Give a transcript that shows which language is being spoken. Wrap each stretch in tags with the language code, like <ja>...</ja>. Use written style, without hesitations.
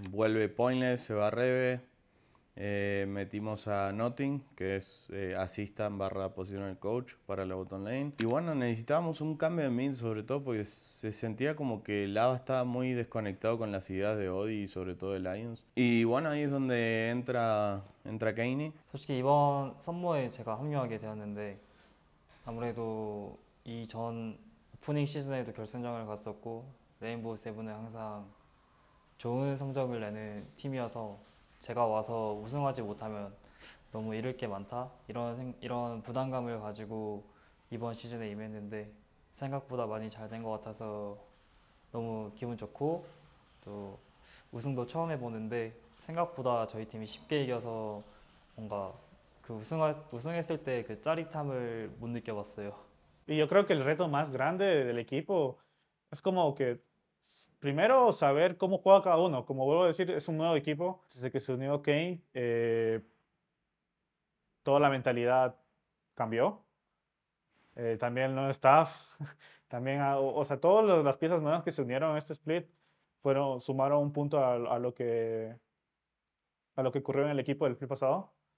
<es>Vuelve Pointless, se va Rebe. Metimos a Notting, que es assistant / positional coach para la bottom lane. Y bueno, necesitábamos un cambio de mid, sobre todo porque se sentía como que Lava estaba muy desconectado con las ideas de Odi y sobre todo de Lions. Y bueno, ahí es donde entra Kaini.</es> <ko>솔직히 이번 썸머에 제가 합류하게 되었는데 아무래도 이전 오프닝 시즌에도 결승전을 갔었고 레인보우 세븐은 항상 좋은 성적을 내는 팀이어서 제가 와서 우승하지 못하면 너무 잃을 게 많다 이런 부담감을 가지고 이번 시즌에 임했는데 생각보다 많이 잘 된 것 같아서 너무 기분 좋고 또 우승도 처음 해보는데 생각보다 저희 팀이 쉽게 이겨서 뭔가 그 우승했을 때 그 짜릿함을 못 느껴봤어요.</ko> <es>Y yo creo que el reto más grande del equipo es como que primero saber cómo juega cada uno. Como vuelvo a decir, es un nuevo equipo. Desde que se unió Kane, toda la mentalidad cambió. También el nuevo staff, también, o sea, todas las piezas nuevas que se unieron a este split sumaron un punto a lo que ocurrió en el equipo del split pasado.</es>